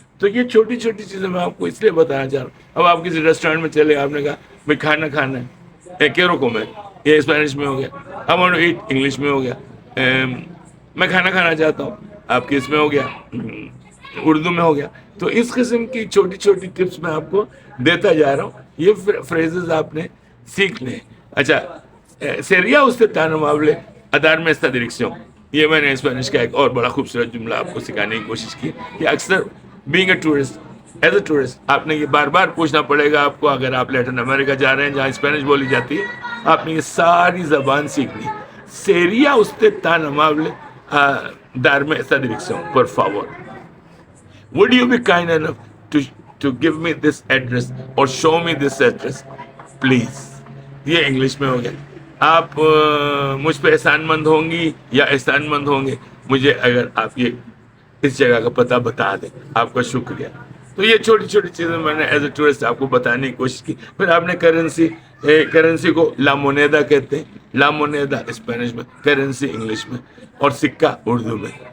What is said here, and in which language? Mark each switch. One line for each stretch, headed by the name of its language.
Urdu: تو یہ چھوٹی چھوٹی چیزیں میں آپ کو اس لیے بتانا چاہ رہا ہوں. اب آپ کسی ریسٹورینٹ میں چلے, آپ نے کہا بھائی کھانا کھانا ہے,
Spanish: کیرو کو میں,
Urdu: یہ اسپینش میں ہو گیا.
English: I want to eat,
Urdu: English میں ہو گیا. میں کھانا کھانا چاہتا ہوں, آپ کی اس میں ہو گیا, اردو میں ہو گیا. تو اس قسم کی چھوٹی چھوٹی ٹپس میں آپ کو دیتا جا رہا ہوں. یہ فریزز آپ نے سیکھ لیں.
Spanish: اچھا sería usted tan amable a darme esta dirección.
Urdu: یہ میں نے اسپینش کا ایک اور بڑا خوبصورت جملہ آپ کو سکھانے کی کوشش کی کہ اکثر
English: being a tourist, as a tourist
Urdu: آپ نے یہ بار بار پوچھنا پڑے گا آپ کو. اگر آپ لیٹن امریکہ جا رہے ہیں جہاں اسپینش بولی جاتی ہے, آپ نے یہ ساری زبان سیکھنی.
Spanish: sería usted tan amable a darme esta dirección, por favor.
English: Would you be kind enough to give me this address or show me this address, please?
Urdu: یہ انگلش میں ہو گیا. آپ مجھ پہ احسان مند ہوں گی یا احسان مند ہوں گے مجھے اگر آپ یہ اس جگہ کا پتہ بتا دیں, آپ کا شکریہ. تو یہ چھوٹی چھوٹی چیزیں میں نے ایز اے ٹورسٹ آپ کو بتانے کی کوشش کی. پھر آپ نے کرنسی کو لا مونیدا کہتے ہیں, لا مونیدا اسپینش میں, کرنسی انگلش میں, اور سکہ اردو میں.